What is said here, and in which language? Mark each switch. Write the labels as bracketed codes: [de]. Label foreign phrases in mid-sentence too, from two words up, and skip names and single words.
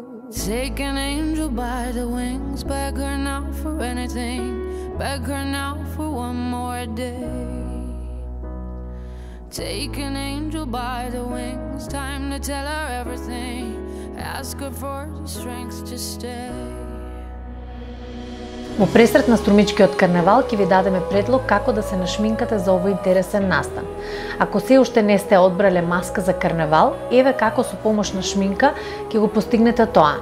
[en] Take an angel by the wings, beg her now for anything, beg her now for one more day. Take an angel by the wings, time to tell her everything, ask her for the strength to stay. [mk] Во пресрет на Струмичкиот карневал ќе ви дадеме предлог како да се нашминкате за овој интересен настан. Ако се уште не сте одбрале маска за карневал, еве како со помош на шминка ќе го постигнете тоа.